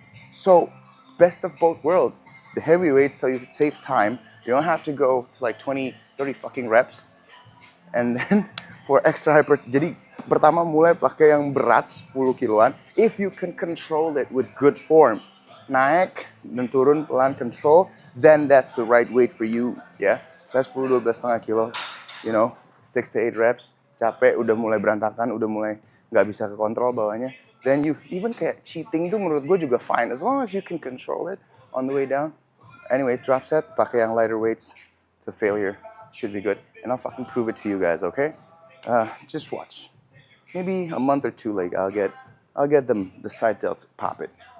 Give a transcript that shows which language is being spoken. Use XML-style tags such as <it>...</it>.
<en>So, best of both worlds. The heavy weights, so you save time. You don't have to go to like 20, 30 fucking reps. And then for extra hyper,</en> <id>jadi pertama mulai pakai yang berat 10 kiloan.</id> <en>If you can control it with good form.</en> <id>Naik dan turun pelan</id> <en>control, then that's the right weight for you, ya.</en> <id>Saya 10-12,5 kilo, 6 to 8 reps, capek, udah mulai berantakan, udah mulai nggak bisa kekontrol bawahnya.</id> <en>Then you, even</en> <id>kayak cheating itu menurut gue juga fine,</id> <en>as long as you can control it on the way down. Anyways, drop set,</en> <id>pakai yang</id> <en>lighter weights to failure, should be good. And I'll fucking prove it to you guys, okay? Just watch. Maybe a month or two later, I'll get them the side delts pop it.</en>